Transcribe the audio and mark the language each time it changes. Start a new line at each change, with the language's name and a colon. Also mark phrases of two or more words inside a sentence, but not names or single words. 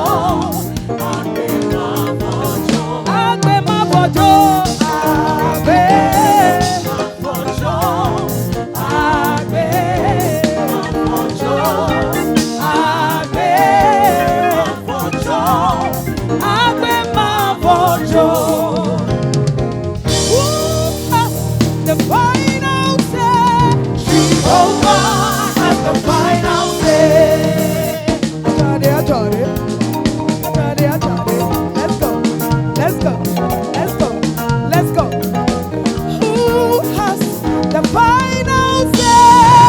Yoruba: Agbe ma fojo. Agbe ma fojo. Agbe ma fojo. Agbe ma fojo. Agbe ma fojo. Agbe ma fojo.
English: The final say. Jehovah has the final say. Ajade. Let's go. Who has the final say?